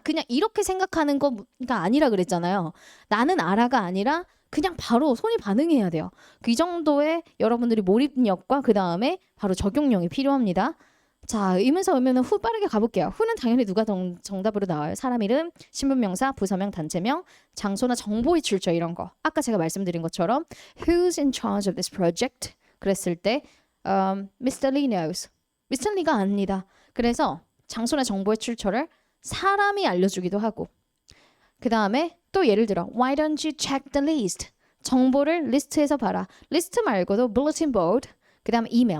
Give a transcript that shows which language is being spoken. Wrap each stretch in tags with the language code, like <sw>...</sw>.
<ko>그냥 이렇게 생각하는 거가 아니라 그랬잖아요. 나는 알아가 아니라 그냥 바로 손이 반응해야 돼요. 그 정도의 여러분들이 몰입력과 그 다음에 바로 적용력이 필요합니다. 자, 의문사 의문은 후 빠르게 가볼게요. 후는 당연히 누가 정답으로 나와요. 사람 이름, 신분명사, 부서명, 단체명, 장소나 정보의 출처 이런 거. 아까 제가 말씀드린 것처럼</ko> <en>Who's in charge of this project?</en> <ko>그랬을 때</ko> <en>Mr. Lee knows.</en> <ko>Mr. Lee가 압니다. 그래서 장소나 정보의 출처를 사람이 알려주기도 하고 그 다음에 또 예를 들어</ko> <en>Why don't you check the list?</en> <ko>정보를 리스트에서 봐라. 리스트 말고도 bulletin board, 그 다음에 이메일.</ko>